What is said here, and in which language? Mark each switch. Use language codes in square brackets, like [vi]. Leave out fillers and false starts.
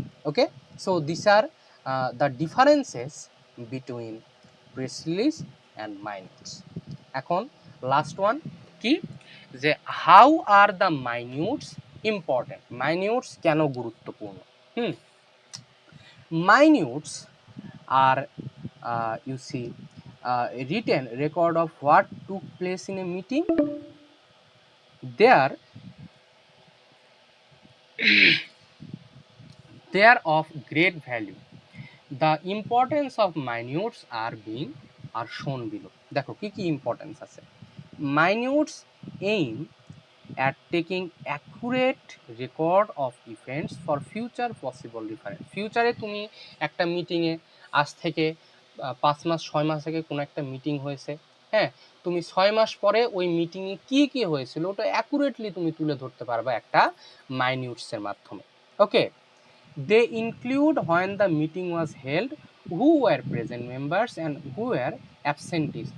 [en] Okay, so these are the differences between press release and minutes. [bn] এখন last one কি, যে [en] how are the minutes important, [bn] মাইনিউটস কেন গুরুত্বপূর্ণ? [en] Minutes are you see a written record of what took place in a meeting. They are of great value. The importance of minutes are shown below. [bn] দেখো কি কি importance আছে। [en] Minutes aim at taking accurate record of events for future possible reference. [bn] ফিউচারে তুমি একটা মিটিংয়ে, আজ থেকে 5 মাস 6 মাস আগে কোনো একটা মিটিং হয়েছে, হ্যাঁ, তুমি 6 মাস পরে ওই মিটিংয়ে কী কী হয়েছিল ওটা অ্যাকুরেটলি তুমি তুলে ধরতে পারবে একটা মাইনিউটসের মাধ্যমে। [en] Okay, they include when the meeting was held, who were present members and who were absentees.